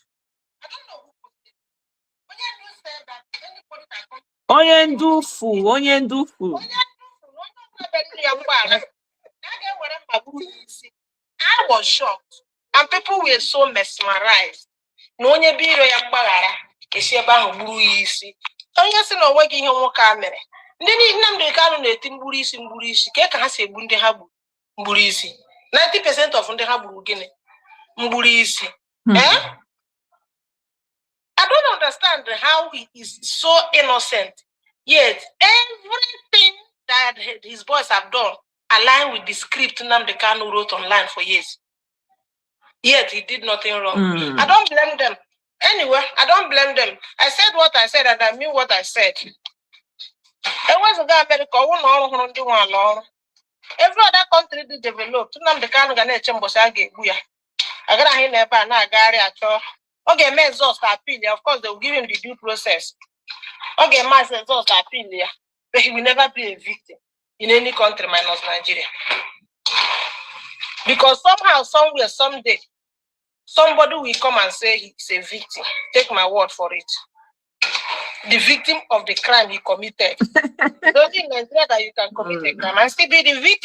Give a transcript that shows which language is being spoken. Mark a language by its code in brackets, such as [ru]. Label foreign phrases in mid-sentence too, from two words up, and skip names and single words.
[en] I don't know who posted it. Onyendu said that anybody that comes I was shocked. And people were so mesmerized. [ig] No onye biro ya mgbaghara esi ebe ahụ gburu ya isi. Onye sị na onweghị ihe nwoke a mere. Ndị niile Nnamdi Kanu na-eti mgburu isi ka ha si egbu ndị ha gburu mgburu isi. 90% of ndị ha gburu gịnị? Mgburu isi. [en] I don't understand how he is so innocent. Yet everything that his boys have done align with the script Nnamdi Kanu wrote online for years. Yet he did nothing wrong. I don't blame them. Anyway, I don't blame them. I said what I said and I mean what I said. Every other country they developed. [ig] Nnamdi Kanu ga na-eche mbosi a ga-egbu ya. Agara hin ebe a na-agagharị achọ. Ọ ga-eme [en] exhaust appeal. Of course, they will give him the due process. [ig] Ọ ga-eme [en] exhaust appeal [ig] ya. [en] But he will never be a victim in any country minus Nigeria. Because somehow, somewhere, someday, somebody will come and say he's a victim. Take my word for it. The victim of the crime he committed. Don't in Nigeria that you can commit a crime and still be the victim.